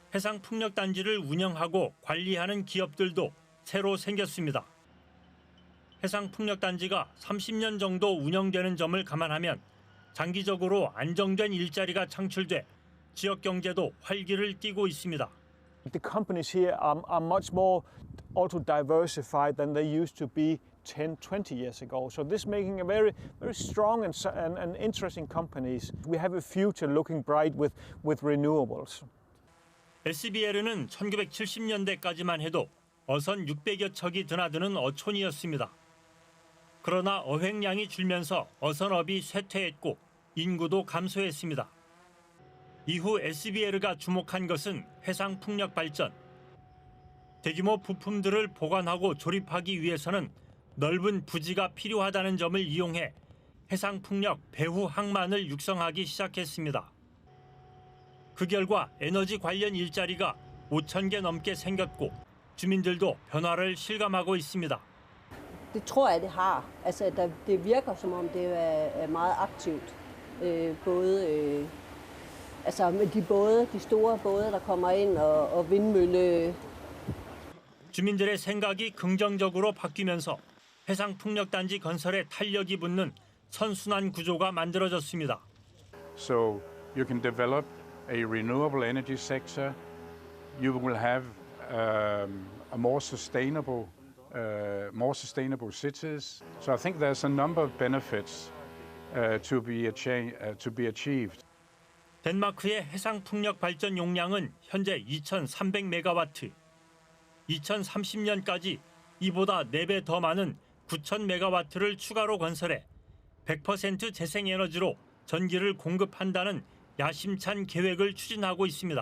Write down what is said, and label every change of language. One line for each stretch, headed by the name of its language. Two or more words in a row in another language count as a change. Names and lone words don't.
Korean: 해상풍력단지를 운영하고 관리하는 기업들도 새로 생겼습니다. 해상풍력단지가 30년 정도 운영되는 점을 감안하면 장기적으로 안정된 일자리가 창출돼 지역 경제도 활기를 띠고 있습니다.
English: The companies here are much more also diversified than they used to be 10, 20 years ago. So this is making a very strong and interesting companies. We have a future looking bright with renewables.
Korean: SBL은 1970년대까지만 해도 어선 600여 척이 드나드는 어촌이었습니다. 그러나 어획량이 줄면서 어선업이 쇠퇴했고 인구도 감소했습니다. 이후 SBL가 주목한 것은 해상풍력 발전. 대규모 부품들을 보관하고 조립하기 위해서는 넓은 부지가 필요하다는 점을 이용해 해상풍력 배후 항만을 육성하기 시작했습니다. 그 결과 에너지 관련 일자리가 5,000개 넘게 생겼고 주민들도 변화를 실감하고 있습니다.
Danish: Det tror jeg, det har. Altså, det virker, som om det er meget aktivt. Både med de store både, der kommer ind, og vindmølle.
Korean: 주민들의 생각이 긍정적으로 바뀌면서 해상풍력단지 건설에 탄력이 붙는 선순환 구조가 만들어졌습니다.
English: So you can develop a renewable energy sector. You will have a more sustainable cities. So I think there's a number of benefits to be achieved.
Korean: 덴마크의 해상풍력 발전 용량은 현재 2,300메가와트. 2030년까지 이보다 4배 더 많은 9,000메가와트를 추가로 건설해 100% 재생에너지로 전기를 공급한다는 야심찬 계획을 추진하고 있습니다.